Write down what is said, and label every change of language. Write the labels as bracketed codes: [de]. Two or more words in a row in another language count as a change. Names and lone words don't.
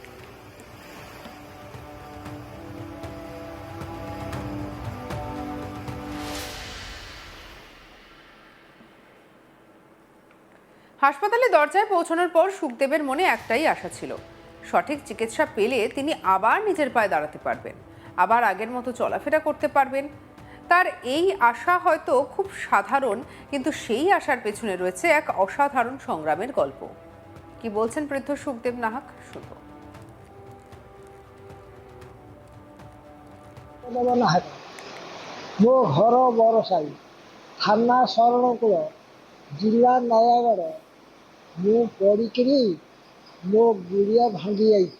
[bn] হাসপাতালে দরজায় পৌঁছানোর পর সুখদেবের মনে একটাই আশা ছিল, সঠিক চিকিৎসা পেলে তিনি আবার নিজের পায়ে দাঁড়াতে পারবেন। আবার আগের মতো চলাফেরা করতে পারবেন। তার এই আশা হয়তো খুব সাধারণ, কিন্তু সেই আশার পেছনে রয়েছে এক অসাধারণ সংগ্রামের গল্প। কি বলছেন বৃদ্ধ সুখদেব নাহাক, শুনবো। [or] ମୋ ଘର ବରସାଇ, ଥାନା ଶରଣକୂଳ, ଜିଲ୍ଲା ନୟାଗଡ଼। ମୁଁ ପଡ଼ିକିରି ମୋ ଗୁଡ଼ିଆ ଭାଙ୍ଗି ଯାଇଛି।